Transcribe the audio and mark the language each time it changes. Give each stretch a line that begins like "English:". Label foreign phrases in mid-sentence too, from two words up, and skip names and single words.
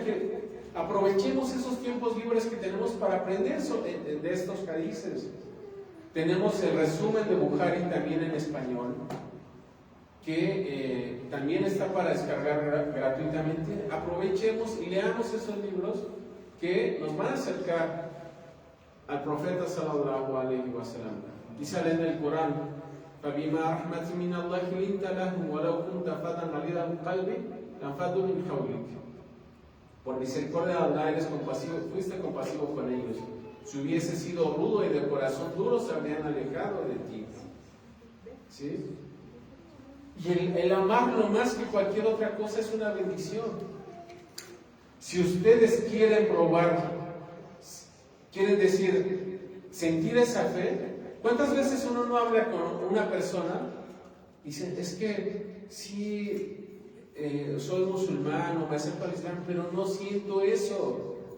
Spanish: Que aprovechemos esos tiempos libres que tenemos para aprender de estos hadices. Tenemos el resumen de Bukhari también en español, que también está para descargar gratuitamente. Aprovechemos y leamos esos libros que nos van a acercar al profeta
Arabic: صلى الله عليه وسلم.
Spanish: Y sale en el Corán:
Arabic: فَبِمَا رَحْمَةٍ مِّنَ اللَّهِ لِنْتَ لَهُمْ وَلَوْ كُنْتَ فَظًّا غَلِيظَ الْقَلْبِ لَانفَضُّوا مِنْ حَوْلِكَ.
Spanish: Por misericordia de Allah eres compasivo, fuiste compasivo con ellos. Si hubiese sido rudo y de corazón duro, se habrían alejado de ti. ¿Sí? Y el amarlo más que cualquier otra cosa es una bendición. Si ustedes quieren probar, quieren decir, sentir esa fe, ¿cuántas veces uno no habla con una persona y dice, es que sí, soy musulmán o me acerco al Islam, pero no siento eso?